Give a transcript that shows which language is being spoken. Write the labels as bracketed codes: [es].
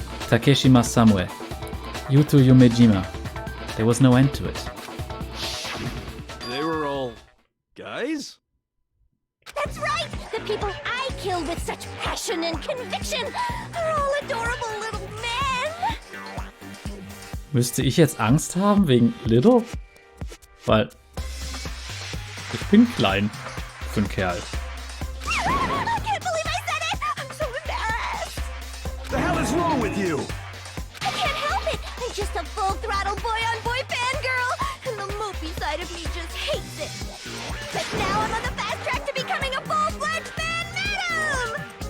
[en] Takeshi Masamue, Yuto Yumejima. There was no end to it. They were all guys? That's right! The people I kill with such passion and conviction are all adorable little men! [de] Müsste ich jetzt Angst haben wegen Little? Weil ich bin klein für einen Kerl. [en] I can't believe I said it! I'm so embarrassed! The hell is wrong with you? I can't help it! I'm just a full-throttle boy-on-boy fangirl, and the mopey side of me just hates it. But now I'm on the fast track to becoming a full-fledged fan madam!